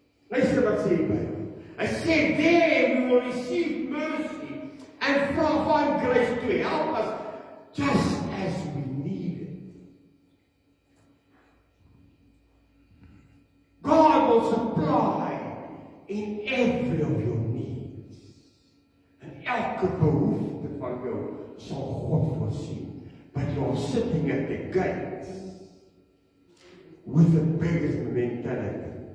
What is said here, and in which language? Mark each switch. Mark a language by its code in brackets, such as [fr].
[af] Luister wat sê die Bybel. Hy sê, [en] there we will receive mercy and find grace to help us just as we need it. God will supply in every of your needs. [af] En elke behoefte van jou sal God voorsien. [en] But you're sitting at the gate with the biggest mentality.